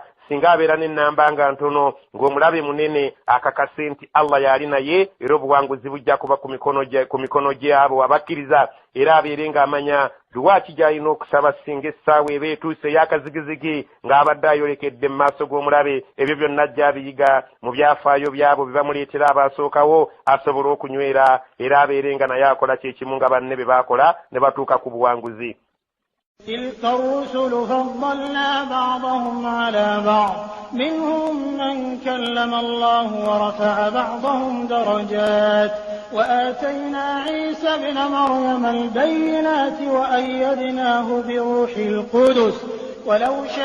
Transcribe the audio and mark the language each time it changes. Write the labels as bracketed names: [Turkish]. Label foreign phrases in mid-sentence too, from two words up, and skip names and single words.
[Ganda] singa abeera n'ennamba nga ntono ng'omulabe munene akakase nti Allah yali naye era obuwanguzi bujja kuba ku mikono gye abo abakkiriza era abeere ng'amanya duwaaki gy'alina okusaba singa essaawa eba etuuse ey'akazigizigi ng'abadde ayolekedde mu maaso g'omulabe ebyo byonna ajja abiyiga mu byafaayo byabo bye bamuleetera abaasookawo asobole okunywera era abeere nga naye akola kyekimu nga banne be baakola ne batuuka ku buwanguzi [Arabic] تلك الرسل فضلنا بعضهم على بعض منهم من كلم الله ورفع بعضهم درجات وآتينا عيسى ابن مريم البينات وأيدناه بروح القدس ولو